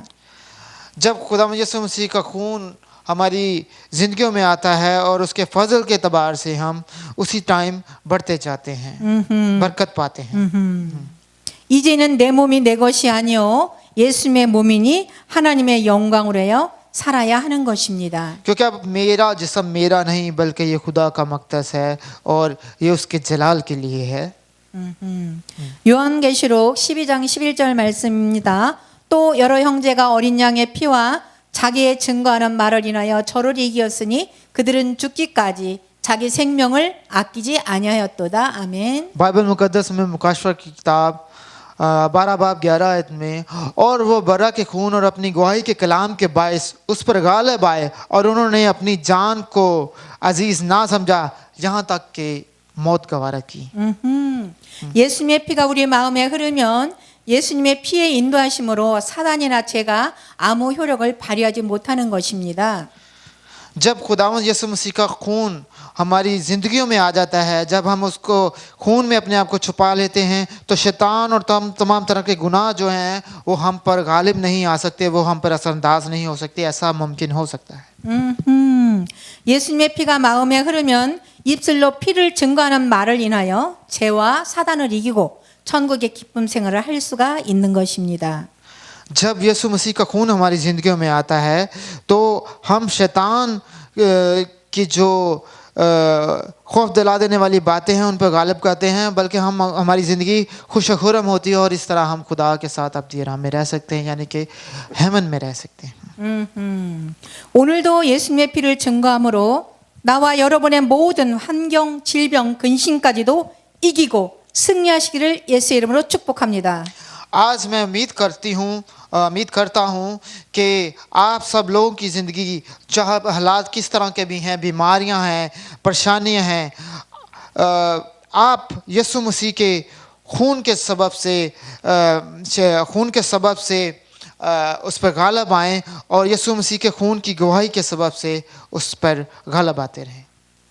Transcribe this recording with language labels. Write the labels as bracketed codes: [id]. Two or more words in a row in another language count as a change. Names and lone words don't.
[ur] جب خدا یسوع مسیح کا خون ہماری زندگیوں میں آتا ہے اور اس کے فضل کے اعتبار سے ہم اسی ٹائم بڑھتے جاتے ہیں، برکت پاتے ہیں. [ko] 이제는 내 몸이 내 것이 아니요 예수님의 몸이니 하나님의 영광으로 하여 살아야 하는 것입니다. [ur] کیونکہ اب میرا جسم میرا نہیں بلکہ یہ خدا کا مقدس ہے اور یہ اس کے جلال کے لیے ہے. [ko] 요한계시록 12장 11절 말씀입니다. 또 여러 형제가 어린 양의 피와 자기의 증거하는 말을 인하여 저를 이기었으니 그들은 죽기까지 자기 생명을 아끼지 아니하였도다. 아멘. [ur] بائبل مقدس میں مکاشفہ کی کتاب 12 باب 11 آیت میں، اور وہ برہ کے خون اور اپنی گواہی کے کلام کے باعث اس پر غالب آئے اور انہوں نے اپنی جان کو عزیز نہ سمجھا یہاں تک کہ موت گوارا کی. [ko] 예수님의 피가 우리 마음에 흐르면 예수님의 피의 인도하심으로 사단이나 죄가 아무 효력을 발휘하지 못하는 것입니다. [ur] جب خداوند یسوع مسیح کا خون ہماری زندگیوں میں آ جاتا ہے، جب ہم اس کو خون میں اپنے آپ کو چھپا لیتے ہیں، تو شیطان اور تمام طرح کے گناہ جو ہیں وہ ہم پر غالب نہیں آ سکتے، وہ ہم پر اثرانداز نہیں ہو سکتے. ایسا ممکن ہو سکتا ہے. [ko] 예수님의 피가 마음에 흐르면 입술로 피를 증거하는 말을 인하여 죄와 사단을 이기고 천국의 기쁨 생활을 할 수가 있는 것입니다. [ur] جب یسوع مسیح کا خون ہماری زندگیوں میں آتا ہے تو ہم شیطان کی جو خوف دلا دینے والی باتیں ہیں ان پر غالب کرتے ہیں، بلکہ ہم ہماری زندگی خوش خرم ہوتی ہے اور اس طرح ہم خدا کے ساتھ اپنی راہ میں رہ سکتے ہیں، یعنی کہ ہیمن میں رہ سکتے ہیں. [ko] 오늘도 예수님의 피를 증거함으로 나와 여러분의 모든 환경, 질병, 근심까지도 이기고 승리하시기를 예수의 이름으로 축복합니다. [ur] آج میں امید کرتا ہوں کہ آپ سب لوگوں کی زندگی چاہے حالات کس طرح کے بھی ہیں، بیماریاں ہیں، پریشانیاں ہیں، آپ یسوع مسیح کے خون کے سبب سے اس پر غالب آئیں اور یسوع مسیح کے خون کی گواہی کے سبب سے اس پر غالب آتے رہیں.